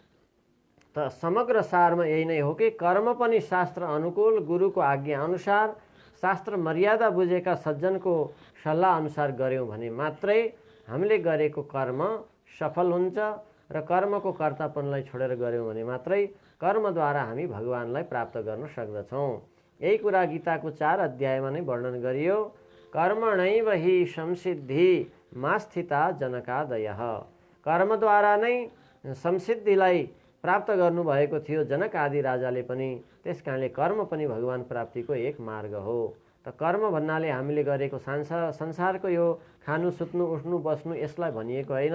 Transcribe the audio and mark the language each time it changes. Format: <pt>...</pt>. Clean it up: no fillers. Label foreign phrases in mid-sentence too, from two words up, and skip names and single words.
<ne>त समग्र सारमा यही नै हो कि कर्म पनि शास्त्र अनुकूल, गुरुको आज्ञा अनुसार, शास्त्र मर्यादा बुझेका सज्जनको सल्लाह अनुसार गऱ्यौँ भने मात्रै हामीले गरेको कर्म सफल हुन्छ। र कर्मको कर्तापनलाई छोडेर गऱ्यौँ भने मात्रै कर्मद्वारा हामी भगवानलाई प्राप्त गर्न सक्दछौँ। यही कुरा गीताको 4 अध्यायमा नै वर्णन गरियो।</ne> <sa>कर्मणैव हि संसिद्धि मा स्थिता जनकादयः।</sa> <ne>कर्मद्वारा नै संसिद्धिलाई प्राप्त गर्नुभएको थियो जनक आदि राजाले पनि। त्यस कारणले कर्म पनि भगवान प्राप्तिको एक मार्ग हो। त कर्म भन्नाले हामीले गरेको संसारको यो खानु सुत्नु उठ्नु बस्नु यसलाई भनिएको होइन।</ne>